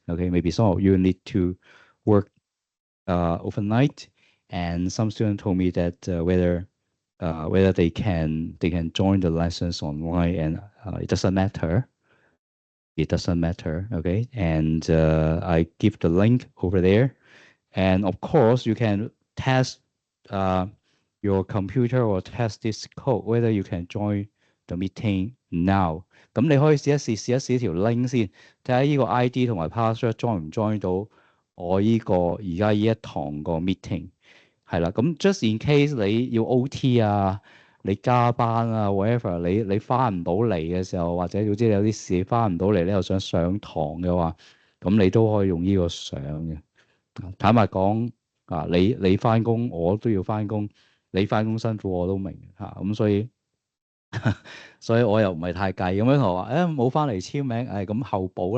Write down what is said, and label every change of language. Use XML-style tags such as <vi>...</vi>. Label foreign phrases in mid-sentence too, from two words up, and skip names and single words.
<en>Okay, maybe some of you need to work overnight, and some students told me that whether they can join the lessons online, and it doesn't matter. It doesn't matter. Okay, and I give the link over there, and of course, you can test uh, your computer or test this code whether you can join the meeting now.</en> <yue>咁你可以試一試條 link 先，睇下呢個 ID 同埋</yue> <en>password join</en> <yue>唔 join 到我呢個而家呢一堂個 meeting。係啦，咁</yue> <en>just in case</en> <yue>你要 OT 啊，你加班啊，whatever，你翻唔到嚟嘅時候，或者總之你有啲事翻唔到嚟，你又想上堂嘅話，咁你都可以用呢個上嘅。坦白講你翻工，我都要翻工，你翻工辛苦我都明咁所以我又唔係太計咁樣同我話，冇翻嚟簽名，咁後補</yue>